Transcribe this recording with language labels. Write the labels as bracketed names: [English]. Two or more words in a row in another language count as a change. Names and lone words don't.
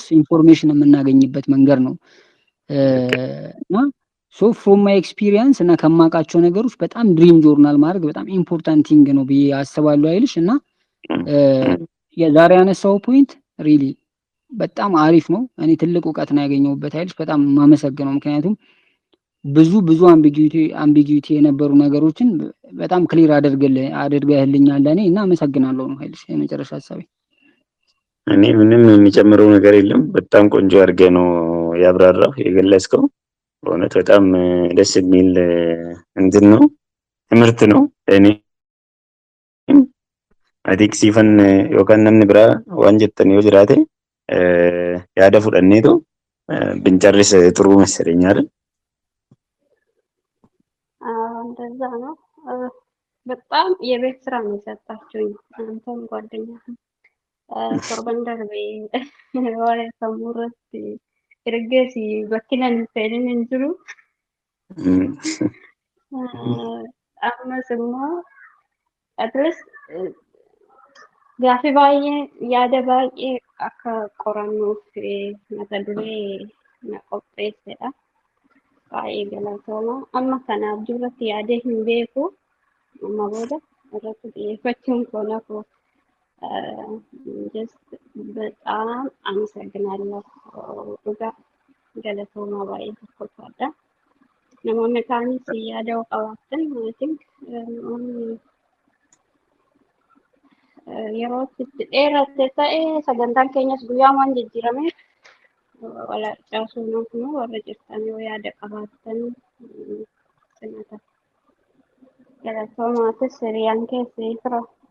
[Amharic] ኢንፎርሜሽን የምናገኝበት መንገድ ነው እና [English] so from my experience [Amharic] እና ከማቃቸው ነገሮች በጣም [English] dream journal [Amharic] ማድረግ በጣም [English] important thing [Amharic] ነው ብዬ አስባለሁ አይልሽ እና የዛሬ ያነሳው [English] point really [Amharic] በጣም አሪፍ ነው። እኔ ትልቅ ዕውቀት ነው ያገኘሁበት አይልሽ በጣም ማመሰግነው ምክንያቱም ብዙ አምቢጊዩቲ የነበሩ ነገሮችን በጣም ክሊር አድርገህልኛል ለኔ እና አመሰግናለሁ ነው አይልሽ የመጨረሻ ሐሳቤ። እኔ ምንም የሚጨምረው ነገር የለም በጣም ቆንጆ አድርገህ ነው ያብራራው የገለጽከው በእውነት በጣም ደስ የሚል እንትን ነው ትምህርት ነው እኔ አዲክ ሲፈን [Oromo] yookaan namni biraa waan jettan yoo jiraate yaada fudhanneetu [Amharic] ብንጨርስ ጥሩ መሰለኝ አይደል? እንደዛ ነው። በጣም የቤት ስራ ነው የሰጣችሁኝ አንተም ጓደኛህም [Oromo] torban darbe waa'ee sammuu irratti ergeesi bakkinan fedhin hin jiru ammas immoo [English] at least [Oromo] gaaffii baay'ee yaada baay'ee akka qorannuuf mata duree na qopheessedha. Baay'ee galatooma. Amma kanaaf duratti yaadee hin beeku. Amma booda irratti xiyyeeffachuun koo nafu just [Amharic] በጣም አመሰግናለሁ። [Oromo] dhugaa galatooma baay'ee tokkodha. Namoonni kaanis yaada qabaatan [English] I think [Oromo] yeroo itti dheeratte ta'e sagantaan keenyas guyyaa waan jijjiirameef wala caasuun kun warra jirtan yoo yaada qabaatan sinata galatoomatis hiriyaan keessee fira